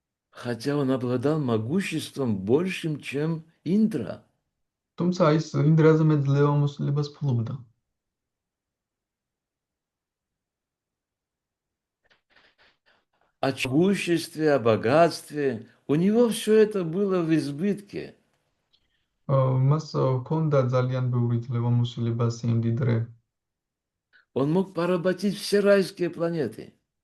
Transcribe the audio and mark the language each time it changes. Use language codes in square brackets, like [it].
[ru] Хотя он обладал могуществом большим, чем Индра. [ka] თუმცა ის ინდრაზე მეტ ძლევამოსილებას ფლობდა. [ru] О могуществе, о богатстве. У него все это было в избытке. [ka] მას ჰქონდა ძალიან ბევრი ძლევამოსილება, სიმდიდრე. [ru] Он мог поработить все райские планеты.